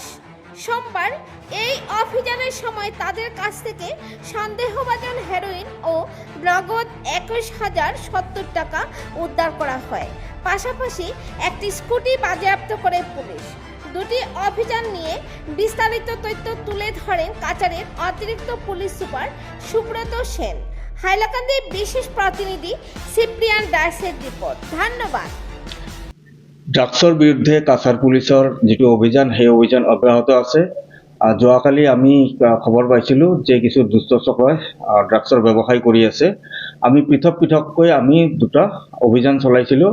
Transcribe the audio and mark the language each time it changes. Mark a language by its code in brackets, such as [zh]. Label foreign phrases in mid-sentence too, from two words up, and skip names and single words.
[bn] সোমবার এই অভিযানের সময় তাদের কাছ থেকে সন্দেহভাজন হেরোইন ও নগদ 21,070 টাকা উদ্ধার করা হয়। পাশাপাশি একটি স্কুটি বাজেয়াপ্ত করে পুলিশ। দুটি অভিযান নিয়ে বিস্তারিত তথ্য তুলে ধরেন কাছাড়ের অতিরিক্ত পুলিশ সুপার সুব্রত সেন। হাইলাকান্দির বিশেষ প্রতিনিধি সিপ্রিয়ান দাসের রিপোর্ট। ধন্যবাদ। [as] ড্ৰাগছৰ বিৰুদ্ধে কাছাৰ পুলিচৰ যিটো অভিযান সেই অভিযান অব্যাহত আছে। যোৱাকালি আমি খবৰ পাইছিলোঁ যে কিছু দুষ্ট চক্ৰই ড্ৰাগছৰ ব্যৱসায় কৰি আছে। আমি পৃথককৈ আমি দুটা অভিযান চলাইছিলোঁ।